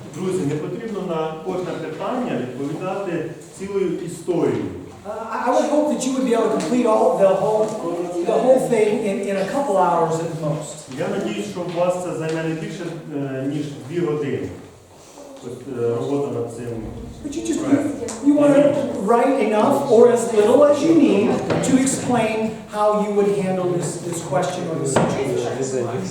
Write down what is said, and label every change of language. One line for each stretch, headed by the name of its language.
Ukrainian: Друзі, не потрібно на кожне питання відповідати цілою історією.
English: I would hope that you would be able to complete the whole thing in a couple hours at most.
Ukrainian: Я надіюсь, що у вас це займе не більше, ніж 2 години. Робота над цим.
English: But you want to write enough or as little as you need to explain how you would handle this question or this situation.